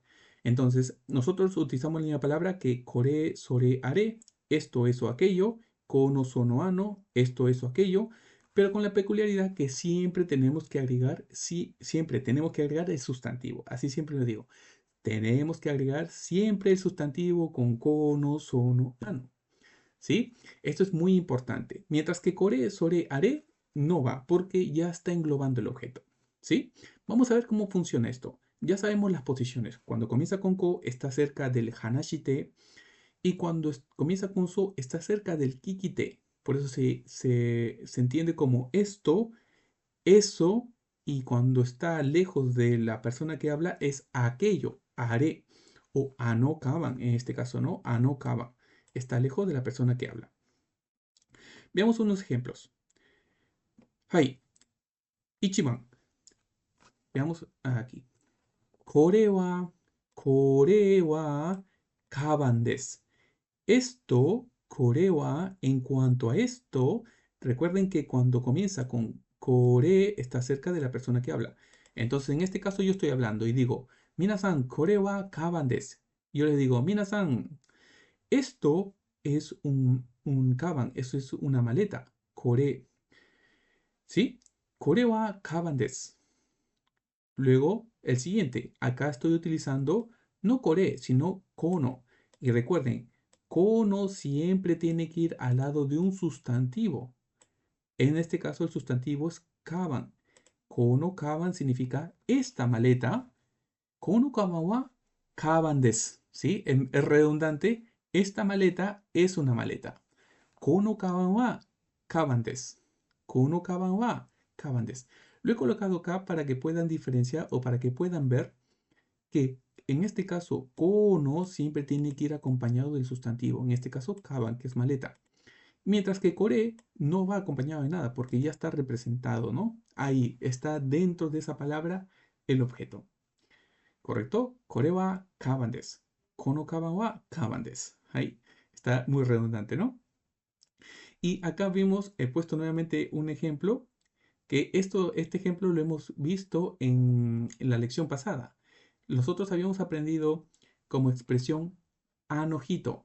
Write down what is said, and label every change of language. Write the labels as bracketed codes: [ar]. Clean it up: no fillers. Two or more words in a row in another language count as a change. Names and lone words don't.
[es] Entonces, nosotros utilizamos la misma palabra que [ja] これ、それ, [es] are, esto, eso, aquello, [ja] この、その、あの, [es] esto, eso, aquello, pero con la peculiaridad que siempre tenemos que agregar, sí, siempre tenemos que agregar el sustantivo. Así siempre lo digo. Tenemos que agregar siempre el sustantivo con [ja] この、その、あの. [es] ¿Sí? Esto es muy importante. Mientras que [ja] これ、それ、あれ [es] no va porque ya está englobando el objeto. ¿Sí? Vamos a ver cómo funciona esto. Ya sabemos las posiciones. Cuando comienza con ko está cerca del hanashite y cuando comienza con so está cerca del kikite. Por eso se entiende como esto, eso, y cuando está lejos de la persona que habla es aquello, haré, o anokaban, en este caso, ¿no? Anokaban. Está lejos de la persona que habla. Veamos unos ejemplos. [ja] はい、一番. [es] Veamos aquí. [ja] これはかばんです. [es] Esto, [ja] これは, [es] en cuanto a esto, recuerden que cuando comienza con kore está cerca de la persona que habla. Entonces, en este caso yo estoy hablando y digo, [ja] 皆さん、これはかばんです. [es] Yo les digo, minasan, esto es un kaban, eso es una maleta. Kore, ¿sí? [ja] これはかばんです. [es] Luego, el siguiente. Acá estoy utilizando no kore, sino kono. Y recuerden, kono siempre tiene que ir al lado de un sustantivo. En este caso, el sustantivo es kaban. [ja] このかばん [es] significa esta maleta. [ja] このかばんはかばんです. [es] ¿Sí? Es redundante. Esta maleta es una maleta. [ja] このかばんはかばんです。このかばんはかばんです. [es] Lo he colocado acá para que puedan diferenciar o para que puedan ver que en este caso kono siempre tiene que ir acompañado del sustantivo. En este caso kaban, que es maleta. Mientras que kore no va acompañado de nada porque ya está representado, ¿no? Ahí está dentro de esa palabra el objeto. ¿Correcto? [ja] これはかばんです。このかばんはかばんです. [es] Ahí está muy redundante, ¿no? Y acá vimos, he puesto nuevamente un ejemplo, que este ejemplo lo hemos visto en la lección pasada. Nosotros habíamos aprendido como expresión anojito.